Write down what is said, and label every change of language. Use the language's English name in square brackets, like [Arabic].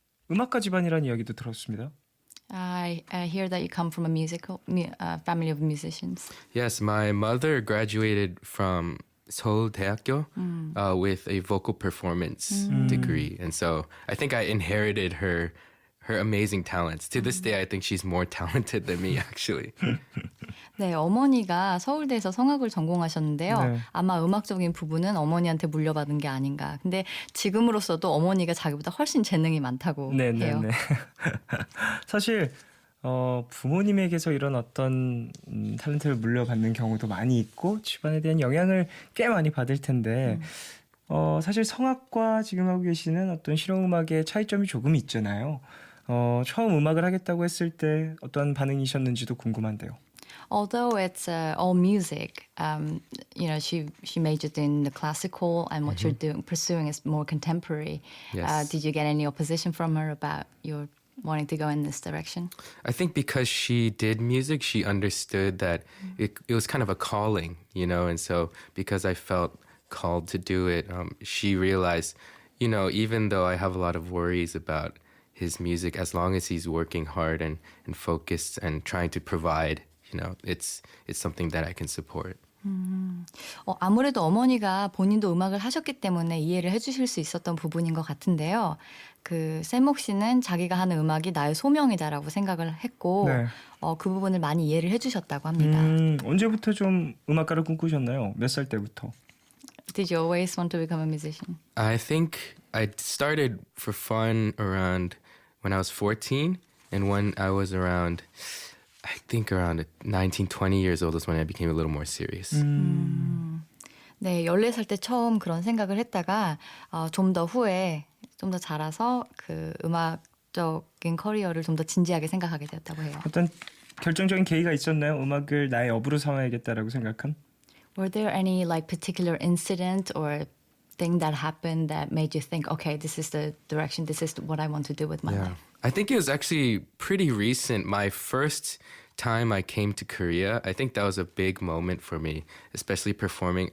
[Korean] 음악가 집안이라는 이야기도 들었습니다. [English] I hear that you come from a musical family of musicians. Yes, my mother graduated from Seoul 대학교 with a vocal performance degree, and so I think I inherited her amazing talents. To this day, I think she's more talented than me, actually. [Korean] 네, 어머니가 서울대에서 성악을 전공하셨는데요. 네. 아마 음악적인 부분은 어머니한테 물려받은 게 아닌가. 근데 지금으로서도 어머니가 자기보다 훨씬 재능이 많다고 해요. 네네네. 사실 부모님에게서 이런 어떤 탤런트를 물려받는 경우도 많이 있고 집안에 대한 영향을 꽤 많이 받을 텐데 사실 성악과 지금 하고 계시는 어떤 실용음악의 차이점이 조금 있잖아요. 처음 음악을 하겠다고 했을 때 어떤 반응이셨는지도 궁금한데요. [English] Although it's all music, she majored in the classical, and what you're pursuing is more contemporary. Yes. Did you get any opposition from her about your wanting to go in this direction? I think because she did music, she understood that it was kind of a calling, and so because I felt called to do it, she realized, even though I have a lot of worries about his music, as long as he's working hard and focused and trying to provide, it's something that I can support. [Korean] 아무래도 어머니가 본인도 음악을 하셨기 때문에 이해를 해주실 수 있었던 부분인 것 같은데요. 그 샘목 씨는 자기가 하는 음악이 나의 소명이다라고 생각을 했고 네. 그 부분을 많이 이해를 해주셨다고 합니다. 언제부터 좀 음악가를 꿈꾸셨나요? 몇 살 때부터? [English] Did you always want to become a musician? I think I started for fun around when I was 14, and when I was around 19, 20 years old is when I became a little more serious. [Korean] 네, 14살 때 처음 그런 생각을 했다가 좀 더 후에 좀 더 자라서 그 음악적인 커리어를 좀 더 진지하게 생각하게 되었다고 해요. 어떤 결정적인 계기가 있었나요? 음악을 나의 업으로 삼아야겠다라고 생각한? [English] Were there any like particular incident or thing that happened that made you think, okay, this is the direction, this is what I want to do with my life? I think it was actually pretty recent. My first time I came to Korea, I think that was a big moment for me, especially performing.